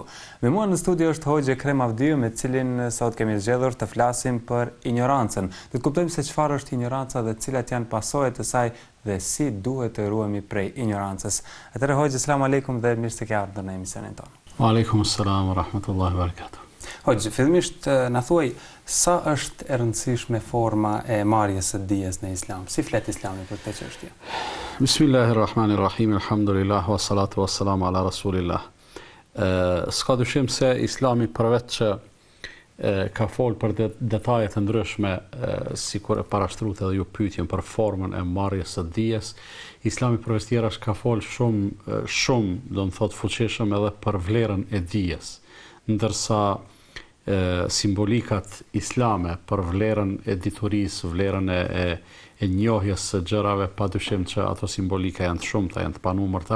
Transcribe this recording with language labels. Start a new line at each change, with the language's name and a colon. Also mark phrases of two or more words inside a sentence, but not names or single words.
Albanian: Me mua në studio është Hoxha Ekrem Avdiu, me cilin sot kemi zgjedhur të flasim për ignorancën. Do të kuptojmë se çfarë është ignoranca dhe cilat janë pasojat e saj dhe si duhet të ruhemi prej ignorancës. Atëherë Hoxha,
Arabic: سلام عليكم
Albanian: dhe mirë se ke ardhur në emisionin ton.
Arabic: عليكم السلام ورحمة الله وبركاته.
Albanian: Hoxha, fillimisht na thuaj sa është e rëndësishme forma e marrjes së dijes në Islam? Si flet Islami për këtë çështje?
Arabic: بسم الله الرحمن الرحيم، الحمد لله، والصلاة والسلام على رسول الله.
Albanian: S'ka dyshim se Islami përveç që ka folë për detajet të ndryshme, si kur e parashtrut edhe ju pyetjen për formën e marrjes së dijes, Islami përveç tjerash ka folë shumë, do të thotë fuqishëm edhe për vlerën e dijes, ndërsa simbolikat islame për vlerën e diturisë, vlerën e njohjes së gjërave, padyshim që ato simbolika janë të shumta, janë të panumërta.